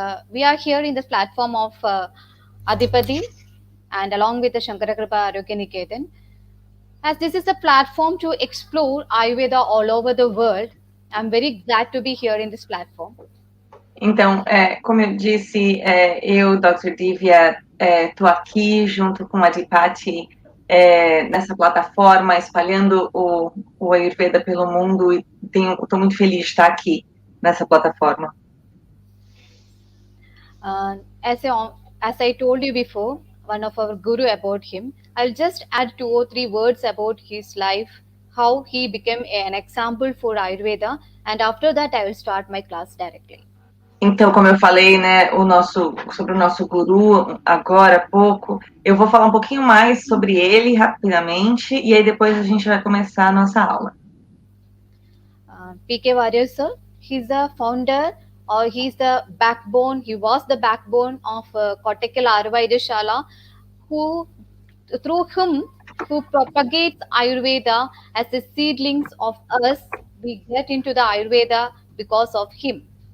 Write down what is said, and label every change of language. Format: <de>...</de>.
<en>We are here in the platform of Adipati and along with the Shankarakripa Arogya Niketan. As this is a platform to explore Ayurveda all over the world, I'm very glad to be here in this platform.</en> <pt>Então, como eu disse, eu, Dr. Divya, estou aqui junto com a Adipati nessa plataforma, espalhando o Ayurveda pelo mundo e estou muito feliz de estar aqui nessa plataforma.</pt> <en>As I told you before, one of our guru about him, I'll just add 2 or 3 words about his life, how he became an example for Ayurveda, and after that I will start my class directly.</en> <pt>Então, como eu falei, né, sobre o nosso guru agora há pouco, eu vou falar um pouquinho mais sobre ele rapidamente e aí depois a gente vai começar a nossa aula.</pt> <en>P.K. Warriors, sir, he's the founder or he's the backbone, he was the backbone of Kottakkal Ayurveda Shala, through him, who propagates Ayurveda as the seedlings of us, we get into the Ayurveda because of him.</en>